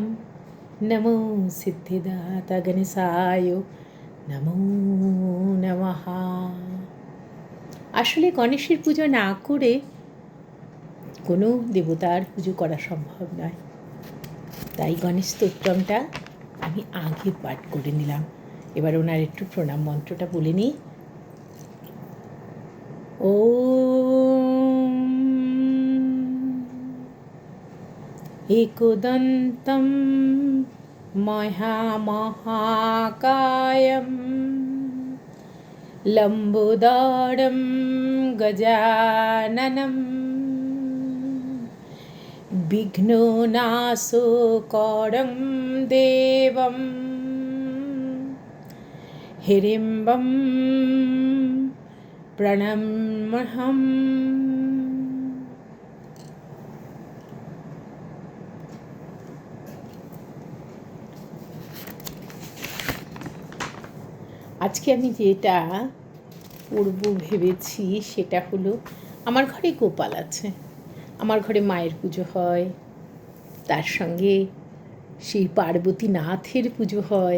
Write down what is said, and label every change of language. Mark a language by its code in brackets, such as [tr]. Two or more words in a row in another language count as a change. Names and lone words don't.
[sa] নমো সিদ্ধিদাতা গণেশায় নমো নমঃ। [bn] আসলে গণেশের পুজো না করে কোনো দেবতার পুজো করা সম্ভব নয়। তাই গণেশ স্তোত্রমটা আমি আগে পাঠ করে নিলাম। এবার ওনার একটু প্রণাম মন্ত্রটা বলে নিই। [sa] ওম एकदन्तं महाकायं लम्बोदरं गजाननं विघ्ननाशकरं देवं हिडिम्बं प्रणम्यहम्। [bn] আজকে আমি যেটা পড়ব ভেবেছি সেটা হলো, আমার ঘরে গোপাল আছে, আমার ঘরে মায়ের পুজো হয়, তার সঙ্গে সেই পার্বতী নাথের পুজো হয়।